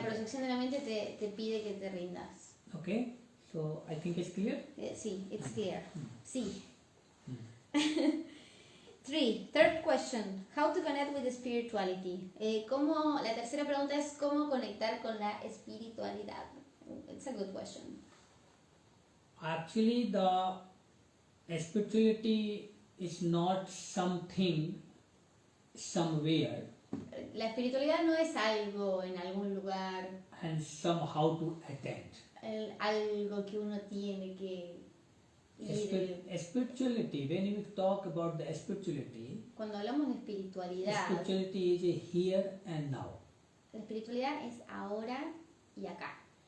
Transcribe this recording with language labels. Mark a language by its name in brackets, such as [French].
[Spanish] proyección de la mente te pide que te rindas. [English] Okay, so I think it's clear. Sí, it's clear. Sí. 3. Third question. How to connect with the spirituality. [Spanish] La tercera pregunta es cómo conectar con la espiritualidad. [English] It's a good question. Actually, the spirituality is not something somewhere. [Spanish] La espiritualidad no es algo en algún lugar, [English] and somehow to attend. [Spanish] algo que uno tiene que ir. [English] Spirituality, when we talk about the spirituality, [Spanish] Cuando hablamos de espiritualidad, [English] spirituality is a here and now. [Spanish] la espiritualidad es ahora y acá.